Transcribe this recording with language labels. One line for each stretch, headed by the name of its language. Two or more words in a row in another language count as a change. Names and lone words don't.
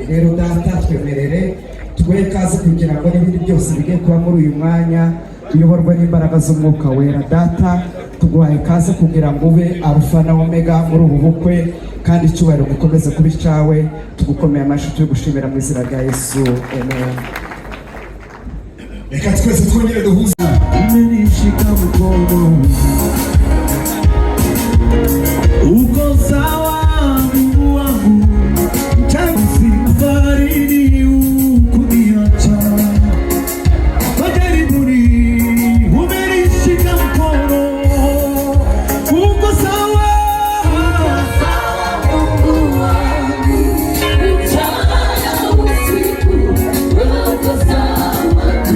Kinyarwanda: Rero data twemerere tuguhe ikaze kugira ngo n'ibindi byose bigiye kuba muri uyu mwanya uyoborwe n'imbaraga z'umwuka wera. Data tuguhaye ikaze kugira ngo ube Alpha na Omega muri ubu bukwe, kandi icyubahiro gikomeze kuba icyawe. Tugukomeye amashyi tugushimira mu izina rya Yesu, amen. Reka twese twongere duhuze.
Swahili: Umenishika mkono uko sawa Mungu wangu, safari ukuniacha majaribuni. Umenishika mkono uko sawa Mungu wangu, mchana usiku uko sawa tu.